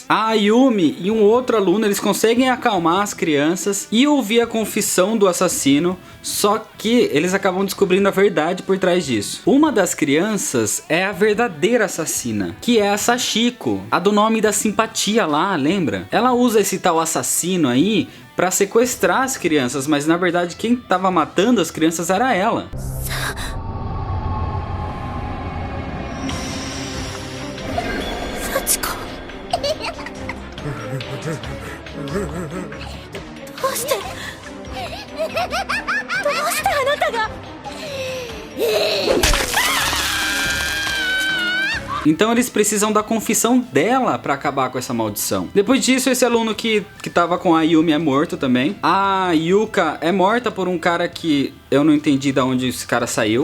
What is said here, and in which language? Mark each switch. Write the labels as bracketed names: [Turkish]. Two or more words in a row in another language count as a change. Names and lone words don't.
[Portuguese] A Ayumi e um outro aluno, eles conseguem acalmar as crianças e ouvir a confissão do assassino, só que eles acabam descobrindo a verdade por trás disso. Uma das crianças é a verdadeira assassina, que é a Sachiko, a do nome da simpatia lá, lembra? Ela usa esse tal assassino aí pra sequestrar as crianças, mas na verdade quem tava matando as crianças era ela. Sachiko. [Japanese] どうしてあなたが [Portuguese] Então eles precisam da confissão dela pra acabar com essa maldição. Depois disso, esse aluno que tava com a Yumi é morto também. A Yuka é morta por um cara que eu não entendi de onde esse cara saiu.